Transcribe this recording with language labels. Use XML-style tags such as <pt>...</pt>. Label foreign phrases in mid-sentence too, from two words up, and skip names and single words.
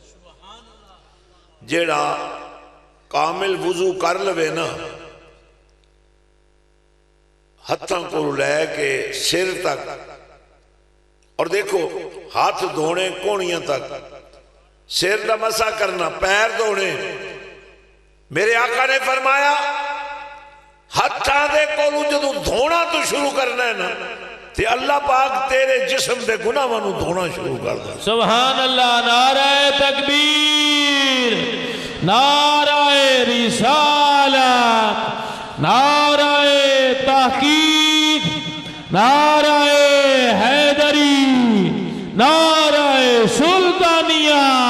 <pa>جڑا کامل وضو کر لوے نا ہتھاں کو لے کے سر تک،</pa> <ur>اور دیکھو ہاتھ دھونے</ur> <pa>کونیاں تک، سر دا مسا کرنا، پیر دھونے، میرے آقا نے فرمایا ہتھاں دے کولو جدو دھونا تو شروع کرنا ہے نا تے اللہ پاک تیرے جسم دے گناہاں نو دھونا شروع کر دے۔</pa> <ar>سبحان اللہ،</ar> <ur>نعرہ تکبیر، نعرہ رسالت، نعرہ تحقیق، نعرہ حیدری، نعرہ سلطانیہ۔</ur>